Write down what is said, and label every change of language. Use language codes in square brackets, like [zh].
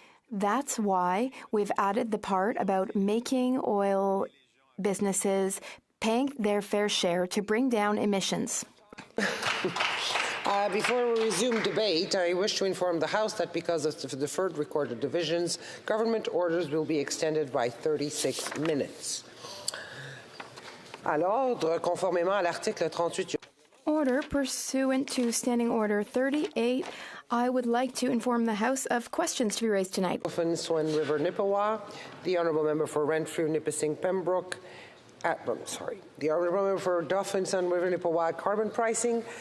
[en] That's why we've added the part about making oil businesses paying their fair share to bring down emissions. Before we resume debate, I wish to inform the House that because of the deferred recorded divisions, government orders will be extended by 36 minutes. [fr] À l'ordre, conformément à l'article 38. [en] Order pursuant to Standing Order 38. I would like to inform the House of questions to be raised tonight. Swan River, Nippewa, the Honourable Member for Renfrew, Nipissing, Pembroke. The Honourable Member for Dauphin, Sun River, Nippewa, carbon pricing.